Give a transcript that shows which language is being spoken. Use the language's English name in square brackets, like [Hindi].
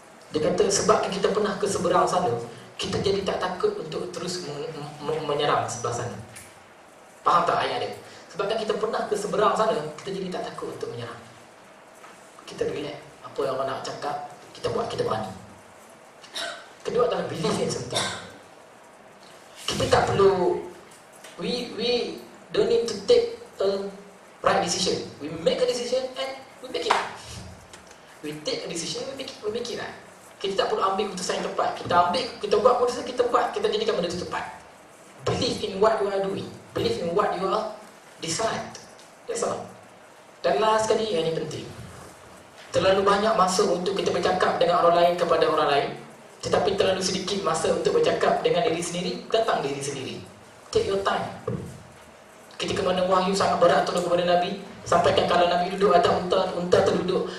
[Malay] Dia kata, sebab kita pernah ke seberang sana, kita jadi tak takut untuk terus menyerang sebelah sana. Faham tak ayat dia? Sebabkan kita pernah ke seberang sana, kita jadi tak takut untuk menyerang. Kita relax, apa yang orang nak cakap, kita buat, kita berani. Kedua adalah belief yang penting. Kita tak perlu, [English] we don't need to take a right decision. We make a decision and we make it right. We take a decision and we make it right. [Malay] Kita tak perlu ambil keputusan yang tepat. Kita buat keputusan, kita buat, kita jadikan benda itu tepat. [English] Believe in what you are doing. Believe in what you are decide. That's all. [Malay] Dan last sekali, yang ini penting. Terlalu banyak masa untuk kita bercakap dengan orang lain kepada orang lain, tetapi terlalu sedikit masa untuk bercakap dengan diri sendiri tentang diri sendiri. [English] Take your time. [Malay] Ketika mana wahyu sangat berat turun kepada Nabi, sampaikan kalau Nabi duduk atas unta terduduk.